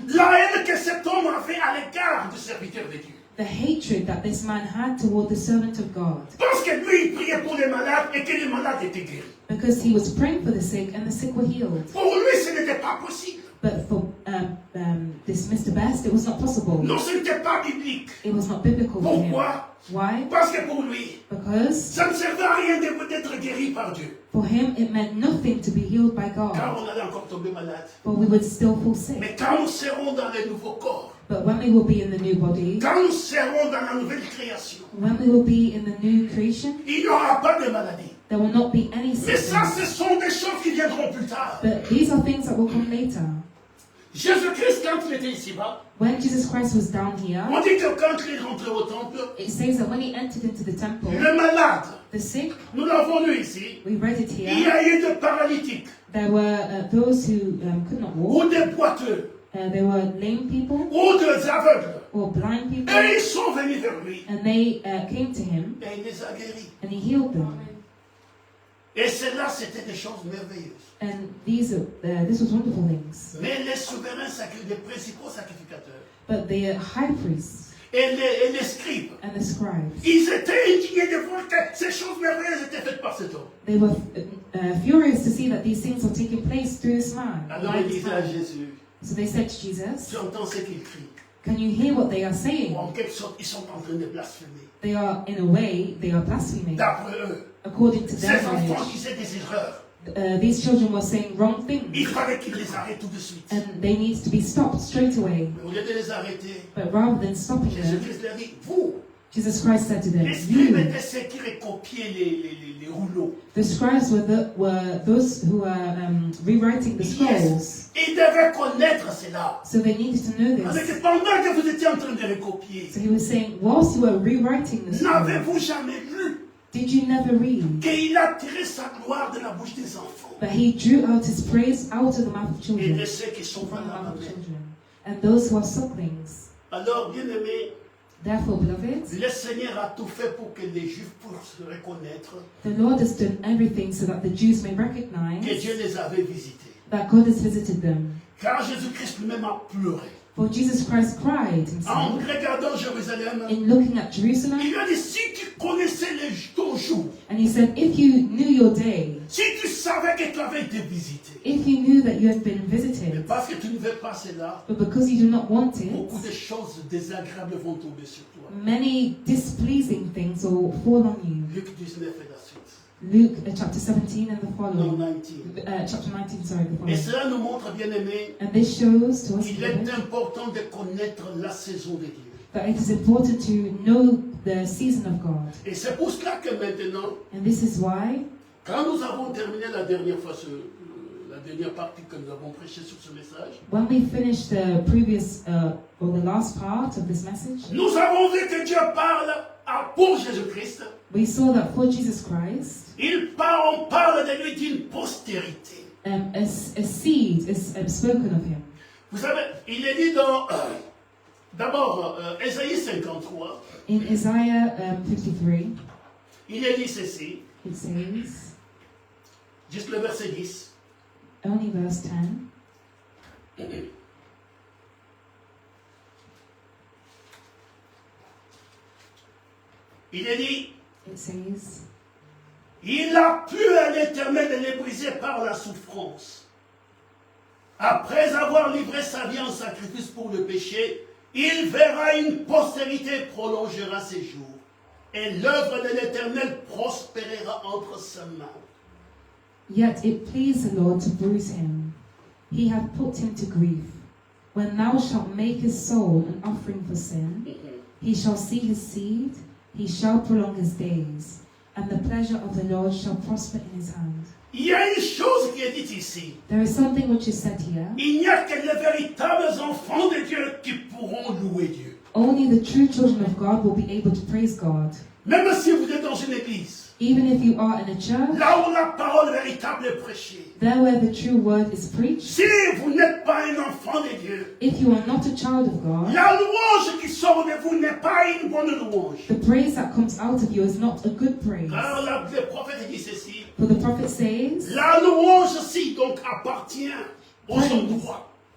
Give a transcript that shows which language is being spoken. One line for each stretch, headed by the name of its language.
French: la haine que cet homme avait à l'égard du serviteur de Dieu.
English: the hatred that this man had toward the servant of God,
French: Parce que lui, il priait pour les malades et que les malades étaient guéris.
English: because he was praying for the sick and the sick were healed.
French: Pour lui, ce n'était pas possible.
English: But for this Mr. Best, it was not possible.
French: Non, ce n'était pas biblique.
English: It was not biblical for him.
French: Pourquoi?
English: Why?
French: Parce que pour lui,
English: Because
French: ça ne servait à rien d'être guéri par Dieu.
English: for him it meant nothing to be healed by
French: Car
English: God,
French: on allait encore tomber malade.
English: but we would still fall sick.
French: Mais quand nous serons dans les nouveaux corps,
English: But when we will be in the new body,
French: quand nous serons dans la nouvelle création,
English: when we will be in the new creation,
French: il n'y aura pas de maladie.
English: there will not be any
French: Mais ça,
English: sickness.
French: ce sont des choses qui viendront plus tard.
English: But these are things that will come later.
French: Jésus-Christ, quand il était ici-bas,
English: When Jesus Christ was down here,
French: on dit que quand il est rentré au temple,
English: it says that when he entered into the temple,
French: le malade,
English: the sick,
French: nous l'avons lu ici,
English: we read it
French: il y
English: here,
French: a eu des paralytiques
English: there were those who could not walk,
French: ou des boiteux
English: there were lame people
French: ou des aveugles.
English: or blind people,
French: Et ils sont venus vers lui
English: and they came to him
French: et il les a guéris.
English: and he healed them.
French: Et cela, c'était des choses merveilleuses.
English: And this was wonderful things.
French: Mais les souverains, les principaux sacrificateurs
English: But the high priests
French: et les scribes,
English: and the scribes,
French: ils étaient indignés de voir que ces choses merveilleuses étaient faites par cet homme.
English: they were furious to see that these things were taking place through this man.
French: Alors ils disaient à Jésus,
English: So they said to Jesus,
French: tu entends ce qu'il crie.
English: Can you hear what they are saying?
French: Ou en quelque sorte, ils sont en train de blasphémer.
English: They are, in a way, they are blaspheming.
French: D'après eux,
English: According to their
French: ces enfants
English: knowledge,
French: disaient des erreurs.
English: these children were saying wrong
French: Il
English: things,
French: fallait qu'ils les arrêtent tout de suite.
English: and they need to be stopped straight away.
French: Mais au lieu de les arrêter,
English: But rather than stopping them,
French: Jésus-Christ leur dit, vous,
English: Jesus Christ said to them,
French: les scribes
English: "You."
French: étaient ceux qui recopiaient les rouleaux.
English: The scribes were those who were rewriting the scrolls,
French: Ils devaient connaître cela.
English: so they needed to know
French: Parce
English: this.
French: que pendant que vous étiez en train de recopier,
English: So he was saying, whilst you were rewriting the scroll,
French: n'avez-vous jamais lu
English: did you never read
French: qu'il a tiré sa gloire de la bouche des enfants
English: that he drew out his praise out of the mouth of
French: et
English: children,
French: de ceux qui sont
English: from
French: à
English: the
French: la
English: mouth of
French: mamelle?
English: children, and those who are sucklings?
French: Alors, bien-aimés,
English: Therefore, beloved,
French: le Seigneur a tout fait pour que les Juifs puissent reconnaître
English: the Lord has done everything so that the Jews may
French: que
English: recognize
French: Dieu les avait visités.
English: that God has visited them.
French: Car Jésus-Christ lui-même a pleuré.
English: For Jesus Christ cried
French: En
English: himself
French: regardant Jérusalem,
English: in looking at Jerusalem,
French: il lui a dit, si tu connaissais ton jour,
English: and he said, if you knew your day,
French: si tu savais que tu avais été visité,
English: if you knew that you had been
French: mais
English: visited,
French: parce que tu ne veux pas cela,
English: but because you do not want
French: beaucoup
English: it,
French: de choses désagréables vont tomber sur toi.
English: many displeasing things will fall on you.
French: Luc 19 et la suite.
English: Luke chapter 17 and the
French: Non,
English: following.
French: 19.
English: Chapter 19, sorry, the
French: Et
English: following.
French: cela nous montre, bien aimé,
English: And this shows to us
French: qu'il est
English: beloved,
French: important de connaître la saison de Dieu.
English: that it is important to know the season of God.
French: Et c'est pour cela que maintenant,
English: And this is why,
French: quand nous avons terminé la dernière fois la dernière partie que nous avons prêché sur ce message,
English: when we finished the previous or the last part of this message,
French: nous avons vu que Dieu parle pour Jésus-Christ.
English: we saw that for Jesus Christ,
French: On parle de lui d'une postérité.
English: a seed is spoken of him.
French: Vous savez, il est dit dans, d'abord, Ésaïe 53,
English: In Isaiah 53,
French: il est dit ceci,
English: it says,
French: juste le verset 10.
English: only verse 10,
French: Il est dit,
English: it says,
French: il a plu à l'Éternel de les briser par la souffrance. Après avoir livré sa vie en sacrifice pour le péché, il verra une postérité prolongera ses jours. Et l'œuvre de l'Éternel prospérera entre ses mains.
English: Yet it pleased the Lord to bruise him. He hath put him to grief. When thou shalt make his soul an offering for sin, he shall see his seed, he shall prolong his days, and the pleasure of the Lord shall prosper in his hand.
French: Il y a une chose qui est dite ici.
English: There is something which is said here.
French: Il n'y a que les véritables enfants de Dieu qui pourront louer Dieu.
English: Only the true children of God will be able to praise God.
French: Même si vous êtes dans une église,
English: Even if you are in a church,
French: là où la parole véritable est prêchée,
English: there where the true word is preached,
French: si vous n'êtes pas un enfant de Dieu,
English: if you are not a child of God,
French: la louange qui sort de vous n'est pas une bonne louange.
English: the praise that comes out of you is not a good praise.
French: Car le prophète dit ceci,
English: For the prophet says,
French: la louange aussi donc appartient aux hommes droits.